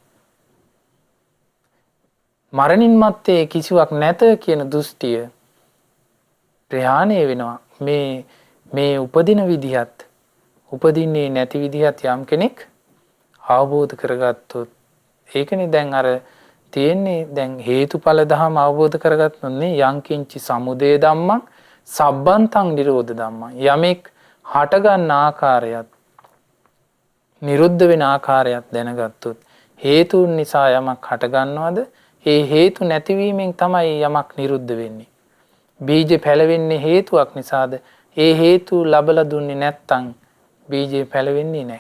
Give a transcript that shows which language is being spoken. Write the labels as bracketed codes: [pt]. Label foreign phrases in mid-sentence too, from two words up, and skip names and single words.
[si] මරණින් මත්තේ කිසිවක් නැත කියන දෘෂ්ටිය ප්‍රහාණය වෙනවා. මේ උපදින විදිහත් උපදින්නේ නැති විදිහත් යම් කෙනෙක් අවබෝධ කරගත්තොත් ඒකනේ දැන් අර තියෙන්නේ දැන් හේතුඵල ධම අවබෝධ කරගත්තොත්නේ [pi] යංකින්චි සමුදය ධම්මං සබ්බන්තං නිරෝධ ධම්මං. [si] යමෙක් හට ගන්න ආකාරයත් නිරුද්ධ වෙන ආකාරයත් දැනගත්තොත් හේතුන් නිසා යමක් හට ගන්නවද ඒ හේතු නැතිවීමෙන් තමයි යමක් නිරුද්ධ වෙන්නේ. බීජ පැලවෙන්නේ හේතුවක් නිසාද ඒ හේතු ලබලා දුන්නේ නැත්තම් බීජේ පැලවෙන්නේ නැහැ.